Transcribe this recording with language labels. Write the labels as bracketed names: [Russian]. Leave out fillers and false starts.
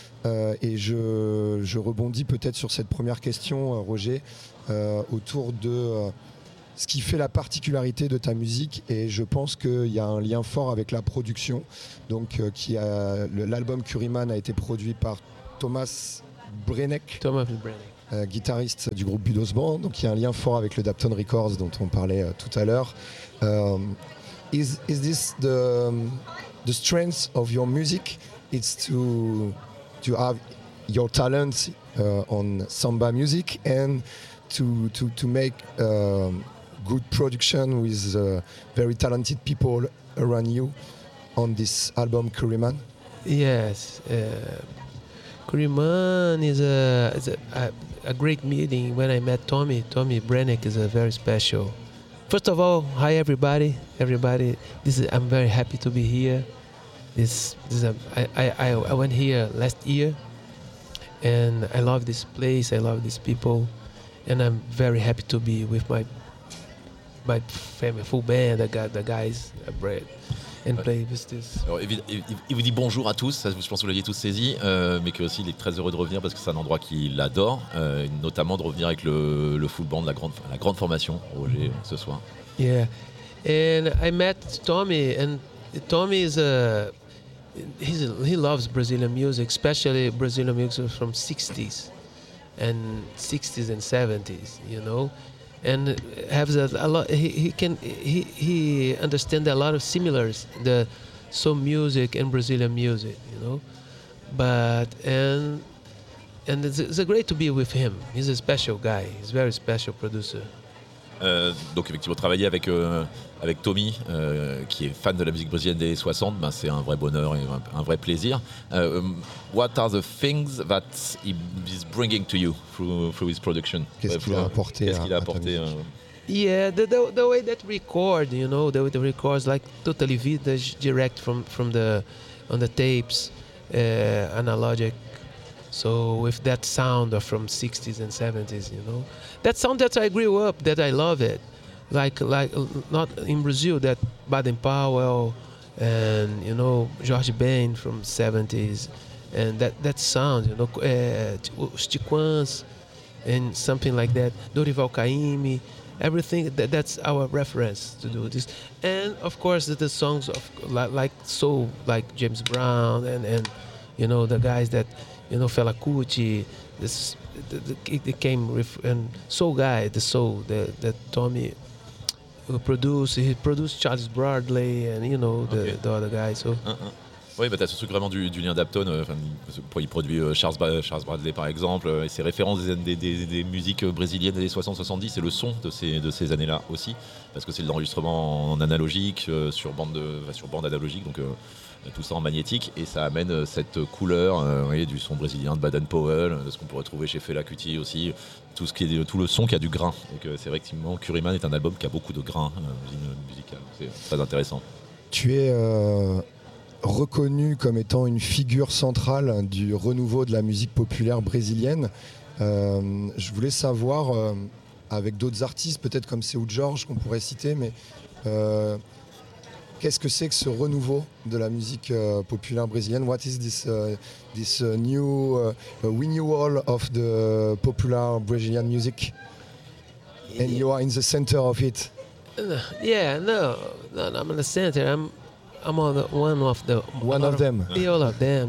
[French] Et je rebondis peut-être sur cette première question, Roger, autour de ce qui fait la particularité de ta musique. Et je pense qu'il y a un lien fort avec la production. Donc, l'album Curryman a été produit par Thomas Brenneck. Guitariste du groupe Budos Band. Donc, il y a un lien fort avec le Dapton Records dont on parlait tout à l'heure. [English] Is this the strength of your music? It's to have your talent on samba music and to make good production with very talented people around you on this album Curryman. Yes, Curryman is a great meeting when I met Tommy. Tommy Brenneck is a very special. First of all, hi everybody. I'm very happy to be here. I went here last year, and I love this place. I love these people, and I'm very happy to be with my family, full band. I got the guys, Brett, and play with this. [French] Alors, il vous dit bonjour à tous. Je pense que vous l'aviez tous saisi, mais que aussi il est très heureux de revenir parce que c'est un endroit qu'il adore, notamment de revenir avec le full band, la grande formation, Roger, ce soir. [English] Yeah, and I met Tommy, and Tommy is a he loves Brazilian music, especially Brazilian music from 60s and 70s, you know, and has a lot. He understands a lot of similars, the soul music and Brazilian music, you know. But it's great to be with him. He's a special guy. He's a very special producer. [French] Donc effectivement travailler avec Tommy qui est fan de la musique brésilienne des 60, ben c'est un vrai bonheur et un vrai plaisir. [English] What are the things that he is bringing to you through his production? [French] Qu'est-ce qu'il a apporté? [English] Yeah, the way that record, you know, the way the records like totally vintage, direct from the on the tapes, analogic. So with that sound from 60s and 70s, you know, that sound that I grew up, that I love it, like not in Brazil, that Baden Powell and, you know, Jorge Ben from 70s, and that sound, you know, Chiquans and something like that, Dorival Caymmi, everything that's our reference to do this, and of course the songs of like James Brown and you know the guys that. You know, Fela Kuti, it came with, and Soul Guy, the soul that Tommy produced. He produced Charles Bradley and, you know, the other guys. So. [French] Oui, bah, tu as ce truc vraiment du lien d'Apton. Il produit Charles Bradley, par exemple, et ses références des musiques brésiliennes des 60-70, et le son de ces années-là aussi, parce que c'est l'enregistrement en analogique, sur bande analogique, donc. Tout ça en magnétique et ça amène cette couleur du son brésilien de Baden Powell, de ce qu'on pourrait trouver chez Fela Kuti aussi, tout le son qui a du grain. Donc c'est vrai que Curryman est un album qui a beaucoup de grain musical. C'est très intéressant. Tu es reconnu comme étant une figure centrale du renouveau de la musique populaire brésilienne. Je voulais savoir avec d'autres artistes, peut-être comme Seu Jorge qu'on pourrait citer, mais qu'est-ce que c'est que ce renouveau de la musique populaire brésilienne? [English] What is this new renewal of the popular Brazilian music? And you are in the center of it. No, I'm in the center. I'm on one of them. All of them.